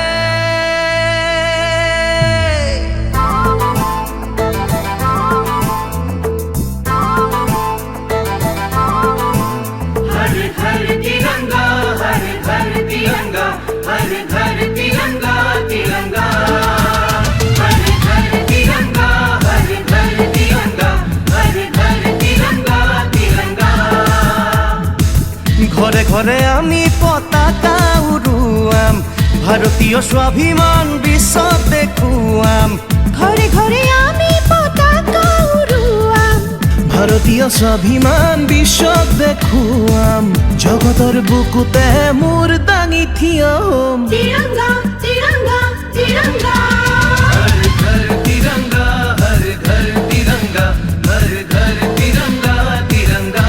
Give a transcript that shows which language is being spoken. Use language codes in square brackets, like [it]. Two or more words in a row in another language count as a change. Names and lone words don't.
[hi] हर घर तिरंगा, हर घर तिरंगा, हर घर तिरंगा तिरंगा। हर घर तिरंगा, हर घर तिरंगा, हर घर तिरंगा तिरंगा। [as] ঘরে ঘরে আমি পতাকা উড়ুয়াম, ভারতীয় স্বাভিমান বিশ্বত দেখুয়াম। ঘরে ঘরে আমি পতাকা উড়ুয়াম, ভারতীয় স্বাভিমান বিশ্বত দেখুয়াম। জগতৰ বুকুতে মোৰ দাঙি থিয়ম। তিরঙ্গা তিরঙ্গা তিরঙ্গা। [hi] हर घर तिरंगा, हर घर तिरंगा, हर घर तिरंगा तिरंगा।